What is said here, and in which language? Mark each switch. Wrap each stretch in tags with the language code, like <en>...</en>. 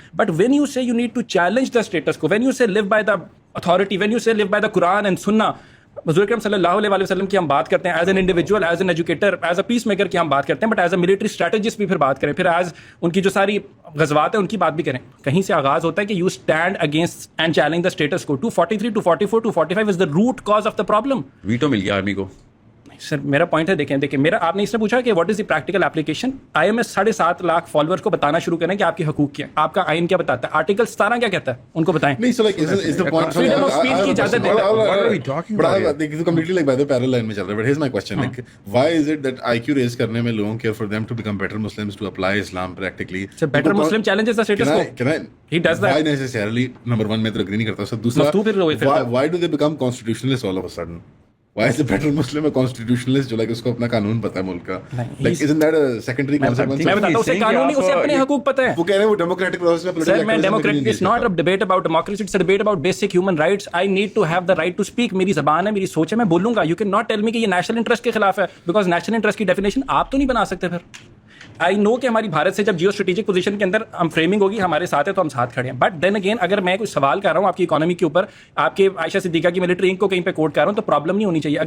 <en>but when you say you need to challenge the status quo, when you say live by the authority, when you say live by the Quran and سننا,</en> <ur>حضور اکرم صلی اللہ علیہ وسلم کی ہم بات کرتے ہیں</ur> <en>as an individual, as an educator, as a peacemaker</en> <ur>کی ہم بات کرتے ہیں,</ur> <en>but as a military strategist</en> <ur>بھی پھر بات کریں, پھر ایز ان کی جو ساری غزوات ہیں ان کی بات بھی کریں. کہیں سے آغاز ہوتا ہے کہ</ur> <en>You stand against and challenge the status quo. 243 244 245 is the root cause of the problem.</en> <ur>Veto مل گیا آرمی کو. سر میرا پوائنٹ ہے, دیکھیں میرا, آپ نے اس نے پوچھا کہ what is the practical application. I am S 7.5 lakh followers کو بتانا شروع کریں کہ آپ کے حقوق کیا ہیں, آپ کا آئین کیا بتاتا ہے, آرٹیکل 17 کیا کہتا ہے, ان کو بتائیں. نہیں,</ur> <en>so like is the point</en> <ur>Freedom of speech کی اجازت دیتا ہے.</ur> <en>What are we talking about here? But it's completely like by the parallel line</en> <ur>میں چل رہا ہے.</ur> <en>But here's my question, like why is it that IQ</en> <ur>raise کرنے میں لوگوں کے</ur> <en>for them to become better Muslims to apply Islam practically? So better Muslim challenges the status quo. Can I He does that. Why necessarily? Number one,</en> <ur>میں تو agree نہیں کرتا. So دوسرا,</ur> <en>why do they become constitutionalists all of a sudden? Why is the better Muslim a constitutionalist</en> <ur>جو like اس کو اپنا قانون پتہ ہے ملک کا?</ur> <en>Like isn't that a secondary consequence?</en> <ur>میں بتاتا ہوں, اسے قانونی, اسے اپنے حقوق پتہ ہے. وہ کہہ رہے ہیں وہ democratic process میں political Sir, میں democratic,</ur> <en>it's not a debate about democracy, it's a debate about basic human rights. I need to have the right to speak.</en> <ur>میری زبان ہے, میری سوچ ہے, میں بولوں گا.</ur> <en>You can not tell me</en> <ur>کہ یہ نیشنل انٹرسٹ کے خلاف ہے,</ur> <en>because</en> <ur>نیشنل انٹرسٹ کی ڈیفینیشن آپ تو نہیں بنا سکتے.</ur> <en>پھر I know</en> <ur>کہ ہماری بھارت سے جب جیو اسٹریٹجک پوزیشن کے اندر ہم فریمنگ ہوگی ہمارے ساتھ ہے تو ہم ساتھ کھڑے ہیں.</ur> <en>but then again</en> <ur>اگر میں کوئی سوال کر رہا ہوں آپ کی اکانومی کے اوپر, آپ کے عائشہ صدیقہ کی ملٹری انک کو کہیں پہ کوٹ کر رہا ہوں, تو پرابلم نہیں ہونی چاہیے.</ur>